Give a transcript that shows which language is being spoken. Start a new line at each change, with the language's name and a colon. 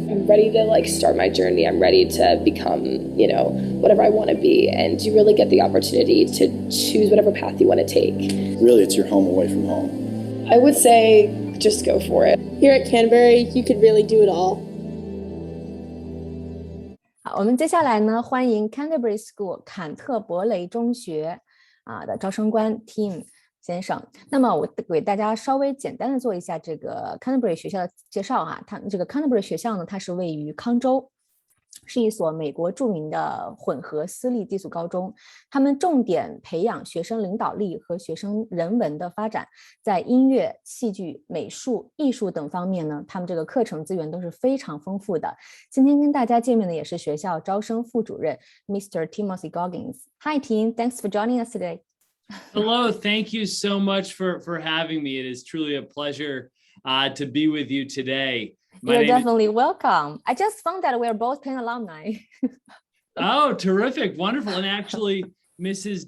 English: I'm ready to start my journey. I'm ready to become, whatever I want to be. And you really get the opportunity to choose whatever path you want to take. Really, it's your home away from home. I would say just go for it. Here at Canterbury, you could really do it all.
Chinese: 好，我们接下来呢，欢迎 Canterbury School 坎特伯雷中学的招生官 Tim 先生。那么我给大家稍微简单的做一下这个 Canterbury 学校的介绍哈。它这个 Canterbury 学校呢，它是位于康州，是一所美国著名的混合私立寄宿高中。他们重点培养学生领导力和学生人文的发展，在音乐、戏剧、美术、艺术等方面呢，他们这个课程资源都是非常丰富的。今天跟大家见面的也是学校招生副主任 Mr.
English: Timothy Goggins. Hi Tim, thanks for joining us today. Hello, thank you so much for having me. It is truly a pleasure to be with you today. You're definitely welcome. I just found that we're both Penn alumni. Oh, terrific. Wonderful. And actually, Mrs.